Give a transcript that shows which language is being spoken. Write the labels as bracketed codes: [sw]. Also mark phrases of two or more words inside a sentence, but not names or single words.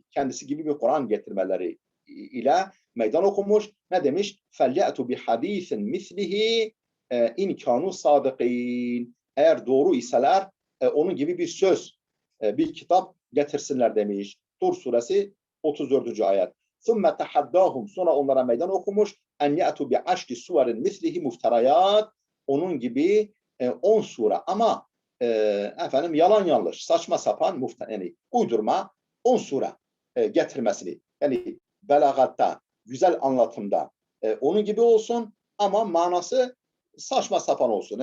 [tr] Kendisi gibi bir Kur'an getirmeleri ile meydan okumuş. Ne demiş? [ar] فليأتوا بحديث مثله إن كانوا صادقين. [tr] Eğer doğru iseler onun gibi bir söz, bir kitap getirsinler demiş. Tur suresi 34. ayet. [ar] ثُمَّ تَحَدَّاهُمْ [tr] Sonra onlara meydan okumuş. [ar] اَنْ يَأْتُوا بِعَشْرِ سُوَرٍ مِثْلِهِ مُفْتَرَيَاتٍ [tr] Onun gibi 10 sure ama yalan yanlış, saçma sapan yani uydurma 10 sure getirmesini. Yani belagatta, güzel anlatımda onun gibi olsun ama manası saçma sapan olsun.